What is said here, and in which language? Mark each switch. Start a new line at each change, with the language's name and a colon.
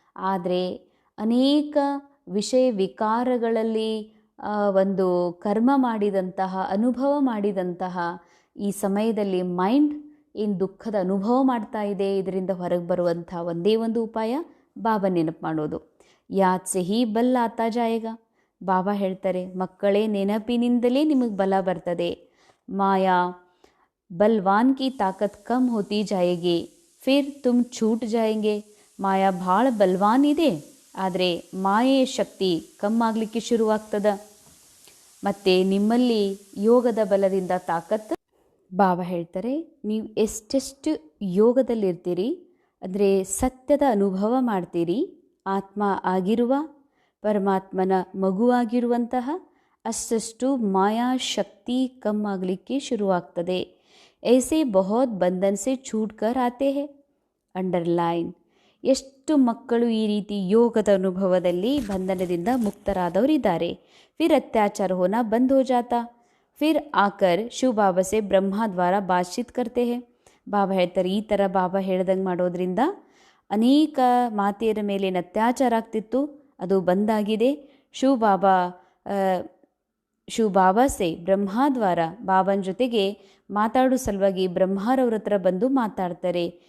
Kannada: ಆದರೆ ಅನೇಕ ವಿಷಯ ವಿಕಾರಗಳಲ್ಲಿ ಒಂದು ಕರ್ಮ ಮಾಡಿದಂತಹ, ಅನುಭವ ಮಾಡಿದಂತಹ ಈ ಸಮಯದಲ್ಲಿ ಮೈಂಡ್ ಏನು ದುಃಖದ ಅನುಭವ ಮಾಡ್ತಾ ಇದೆ, ಇದರಿಂದ ಹೊರಗೆ ಬರುವಂಥ ಒಂದೇ ಒಂದು ಉಪಾಯ ಬಾಬಾ ನೆನಪು ಮಾಡೋದು.
Hindi: ಯಾದ್ ಸೆ ಹಿ ಬಲ್ ಆತಾ ಜಾಯೇಗ.
Kannada: ಬಾಬಾ ಹೇಳ್ತಾರೆ, ಮಕ್ಕಳೇ ನೆನಪಿನಿಂದಲೇ ನಿಮಗೆ ಬಲ ಬರ್ತದೆ.
Hindi: माया बलवान की ताकत कम होती जाएगी, फिर तुम छूट जाएंगे.
Kannada: ಮಾಯಾ ಭಾಳ ಬಲವಾನ್ ಇದೆ, ಆದರೆ ಮಾಯೆಯ ಶಕ್ತಿ ಕಮ್ಮಾಗಲಿಕ್ಕೆ ಶುರುವಾಗ್ತದೆ. ಮತ್ತು ನಿಮ್ಮಲ್ಲಿ ಯೋಗದ ಬಲದಿಂದ ತಾಕತ್ತು. ಬಾಬಾ ಹೇಳ್ತಾರೆ, ನೀವು ಎಷ್ಟೆಷ್ಟು ಯೋಗದಲ್ಲಿರ್ತೀರಿ, ಅಂದರೆ ಸತ್ಯದ ಅನುಭವ ಮಾಡ್ತೀರಿ, ಆತ್ಮ ಆಗಿರುವ ಪರಮಾತ್ಮನ ಮಗುವಾಗಿರುವಂತಹ ಅಷ್ಟಷ್ಟು ಮಾಯಾ ಶಕ್ತಿ ಕಮ್ಮಾಗಲಿಕ್ಕೆ ಶುರುವಾಗ್ತದೆ.
Hindi: ऐसे बहुत बंधन से छूट कर आते हैं.
Kannada: ಅಂಡರ್ಲೈನ್, ಎಷ್ಟು ಮಕ್ಕಳು ಈ ರೀತಿ ಯೋಗದ ಅನುಭವದಲ್ಲಿ ಬಂಧನದಿಂದ ಮುಕ್ತರಾದವರಿದ್ದಾರೆ.
Hindi: फिर अत्याचार होना बंद हो जाता, फिर आकर शिव बाबा से ब्रह्मा द्वारा बातचीत करते हैं.
Kannada: ಬಾಬಾ ಹೇಳ್ತಾರೆ, ಈ ಥರ ಬಾಬಾ ಹೇಳ್ದಂಗೆ ಮಾಡೋದ್ರಿಂದ ಅನೇಕ ಮಾತೆಯರ ಮೇಲೇನು ಅತ್ಯಾಚಾರ ಆಗ್ತಿತ್ತು ಅದು ಬಂದಾಗಿದೆ. ಶಿವ ಬಾಬಾ ಸೆ ಬ್ರಹ್ಮದ್ವಾರ ಬಾಬನ ಜೊತೆಗೆ ಮಾತಾಡೋ ಸಲುವಾಗಿ ಬ್ರಹ್ಮರವ್ರ ಹತ್ರ ಬಂದು ಮಾತಾಡ್ತಾರೆ.